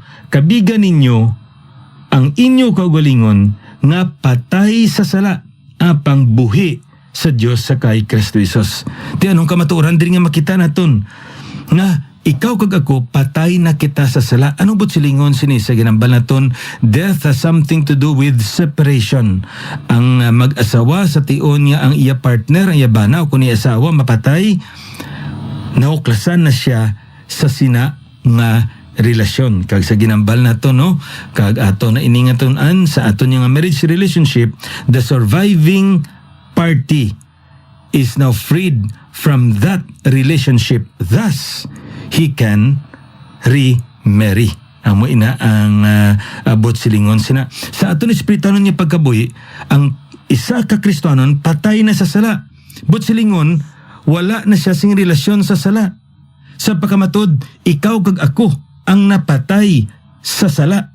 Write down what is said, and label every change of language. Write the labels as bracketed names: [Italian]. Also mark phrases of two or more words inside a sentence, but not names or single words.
[Hiligaynon] Kabigan ninyo ang inyo kaugalingon nga patay sa sala, apang buhi sa Dios sa kay Kristo Jesus. Ti anong kamaturan diri nga makita naton nga ikaw kag ako patay na kita sa sala. Ano bot silingon sini sa ginambal naton? [English] Death has something to do with separation. [Hiligaynon] Ang mag-asawa sa tion niya ang iya partner, ang iya banaw kun iya asawa mapatay, nauklasan na siya sa sina nga relasyon. Kag sa ginambal nato, no, kag ato na iningaton-an sa aton nga [English] marriage relationship, the surviving party is now freed from that relationship. Thus, he can remarry. [Hiligaynon] Amo ina ang abot silingon sina. Sa aton espirituhanon niya pagkabuhi, ang isa ka Kristohanon patay na sa sala. Bot silingon, wala na siya sing relasyon sa sala. Sa pagkamatod, ikaw kag ako ang napatay sa sala.